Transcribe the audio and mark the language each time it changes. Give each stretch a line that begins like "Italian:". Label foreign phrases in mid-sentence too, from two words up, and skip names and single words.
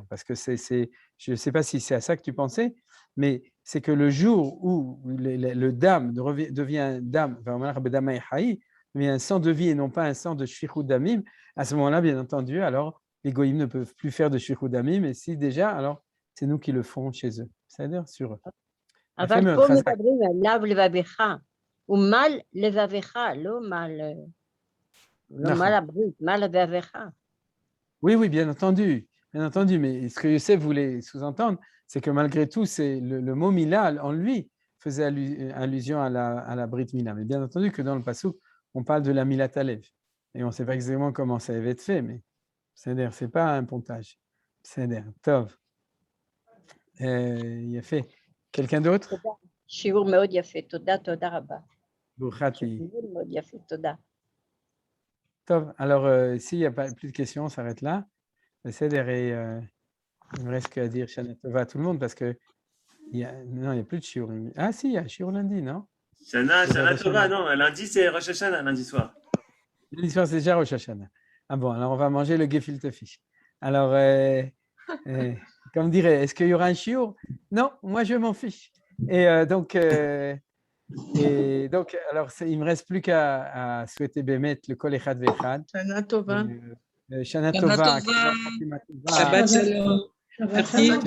French: Parce que je ne sais pas si c'est à ça que tu pensais, mais c'est que le jour où le dam devient dam, devient un sang de vie et non pas un sang de
Hebrew: שפיכות דמים,
French: à ce moment-là, bien entendu, alors les goïms ne peuvent plus faire de
Hebrew: שפיכות דמים,
French: et si déjà, alors c'est nous qui le font chez eux. C'est-à-dire sur eux.
Hebrew: אבל פה מדברים עליו לבביך, ומל לבביך, לא מל הברית, מל לבביך.
French: Oui, bien entendu, mais ce que Youssef voulait sous-entendre, c'est que malgré tout, le mot Mila en lui faisait allusion à la
Hebrew: ברית מילה.
French: Mais bien entendu que dans le Passouk, on parle de la
Hebrew: מילת הלב.
French: Et on ne sait pas exactement comment ça avait été fait, mais c'est-à-dire, ce n'est pas un pontage. C'est-à-dire, Tov. Il a fait. Quelqu'un d'autre?
Hebrew: שיעור מאוד יפה, תודה רבה. Boukhati. שיעור מאוד יפה, תודה. Tov.
French: Alors, s'il n'y a pas plus de questions, on s'arrête là. C'est-à-dire, il me reste qu'à dire
Hebrew: שנה טובה
French: à tout le monde parce que il n'y a plus de shiur. Ah si, il y a shiur lundi, non?
Hebrew: שנה טובה,
French: non, lundi c'est Rosh Hashanah, lundi soir. Lundi soir, c'est déjà Rosh Hashanah. Ah bon, alors on va manger le
Yiddish: געפֿילטע פֿיש.
French: Alors, comme dirait, est-ce qu'il y aura un shiur? Non, moi je m'en fiche. Et donc, alors, il ne me reste plus qu'à souhaiter Bémet
Hebrew: לכל אחד ואחד. שנה טובה. שנה טובה. שבת שלום.
French: Merci.